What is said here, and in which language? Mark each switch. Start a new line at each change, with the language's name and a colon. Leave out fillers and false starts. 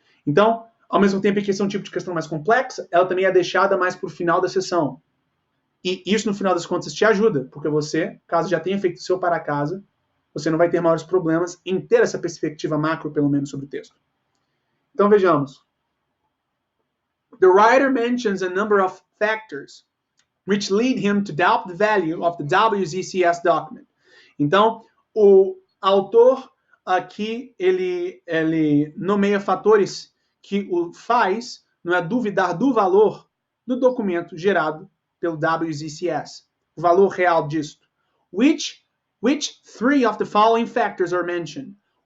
Portuguese: Então, ao mesmo tempo que esse é um tipo de questão mais complexa, ela também é deixada mais para o final da sessão. E isso, no final das contas, te ajuda, porque você, caso já tenha feito o seu para casa, você não vai ter maiores problemas em ter essa perspectiva macro, pelo menos, sobre o texto. Então, vejamos.
English: The writer mentions a number of factors which lead him to doubt the value of the WZCS document.
Portuguese: Então, o autor aqui, ele nomeia fatores que o faz, não é, duvidar do valor do documento gerado pelo WZCS, o valor real disto.
English: Which 3 of the following factors are mentioned?